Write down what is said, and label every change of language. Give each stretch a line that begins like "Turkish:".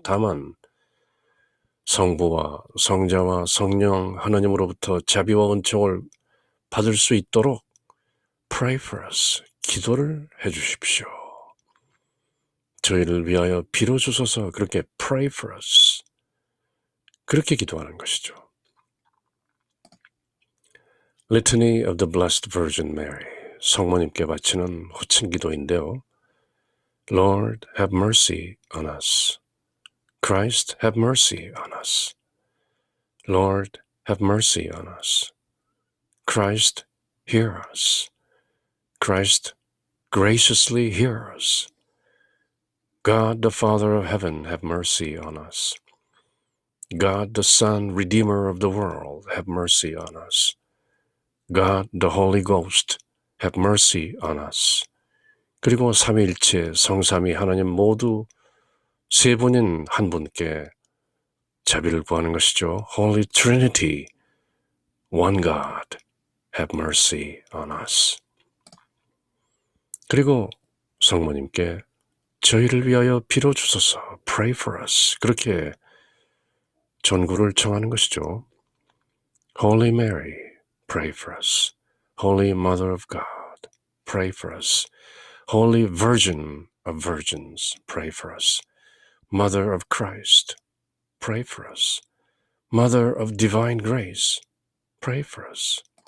Korean: 다만 성부와 성자와 성령 하나님으로부터 자비와 은총을 받을 수 있도록
English: Pray for us,
Korean: 기도를 해주십시오. 저희를 위하여 빌어주소서. 그렇게
English: Pray for us,
Korean: 그렇게 기도하는 것이죠.
English: Litany of the Blessed Virgin Mary,
Korean: 성모님께 바치는 호칭 기도인데요.
English: Lord, have mercy on us. Christ, have mercy on us. Lord, have mercy on us. Christ, hear us. Christ, graciously hear us. God, the Father of heaven, have mercy on us. God, the Son, Redeemer of the world, have mercy on us. God, the Holy Ghost, have mercy on us.
Korean: 그리고 삼위일체 성삼위 하나님 모두 세 분인 한 분께 자비를 구하는 것이죠.
English: Holy Trinity, one God, have mercy on us.
Korean: 그리고 성모님께 저희를 위하여 빌어주소서.
English: Pray for us.
Korean: 그렇게 전구를 청하는 것이죠.
English: Holy Mary, pray for us. Holy Mother of God, pray for us. Holy Virgin of Virgins, pray for us. Mother of Christ, pray for us. Mother of Divine Grace, pray for us.